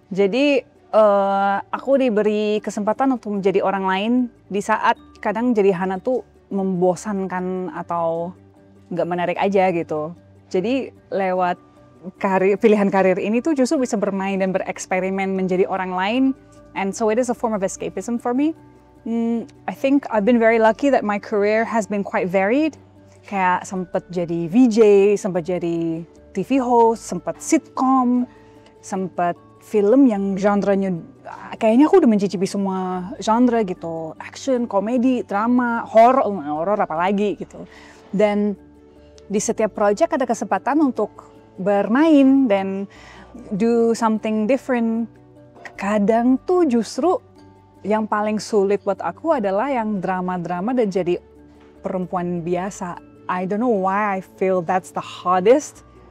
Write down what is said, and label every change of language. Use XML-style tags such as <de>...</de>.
<id>Jadi aku diberi kesempatan untuk menjadi orang lain di saat kadang jadi Hana tuh membosankan atau nggak menarik aja gitu. Jadi lewat pilihan karir ini tuh justru bisa bermain dan bereksperimen menjadi orang lain.</id> <en>And so it is a form of escapism for me. I think I've been very lucky that my career has been quite varied.</en> <id>Kayak sempat jadi VJ, sempat jadi TV host, sempat sitcom, sempat film yang genre-nya kayaknya aku udah mencicipi semua genre gitu. Action, komedi, drama, horror apalagi gitu. Dan di setiap project ada kesempatan untuk bermain dan</id> <en>do something different.</en> <id>Kadang tuh justru yang paling sulit buat aku adalah yang drama-drama dan jadi perempuan biasa.</id> <en>I don't know why I feel that's the hardest.</en>